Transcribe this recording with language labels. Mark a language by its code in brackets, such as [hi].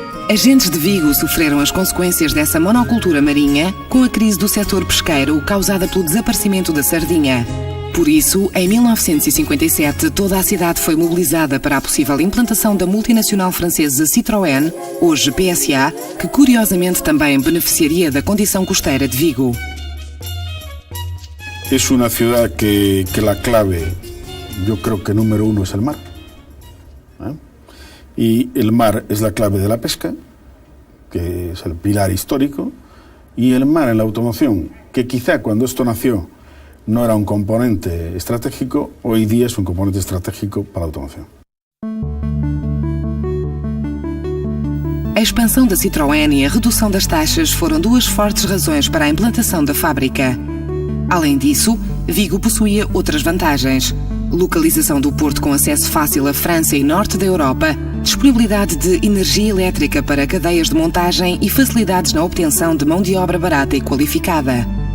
[pt] Agentes de Vigo sofreram as consequências dessa monocultura marinha com a crise do setor pesqueiro causada pelo desaparecimento da sardinha. Por isso, em 1957, toda a cidade foi mobilizada para a possível implantação da multinacional francesa Citroën, hoje PSA, que curiosamente também beneficiaria da condição costeira de Vigo. [es] Es una ciudad que la clave, yo creo que número uno es el mar. Y el mar es la clave de la pesca, que es el pilar histórico, y el mar en la automoción, que quizá cuando esto nació no era un componente estratégico, hoy día es un componente estratégico para a automoción. [pt] A expansão da Citroën e a redução das taxas foram duas fortes razões para a implantação da fábrica. Além disso, Vigo possuía outras vantagens: localização do porto com acesso fácil à França e norte da Europa, disponibilidade de energia elétrica para cadeias de montagem e facilidades na obtenção de mão de obra barata e qualificada.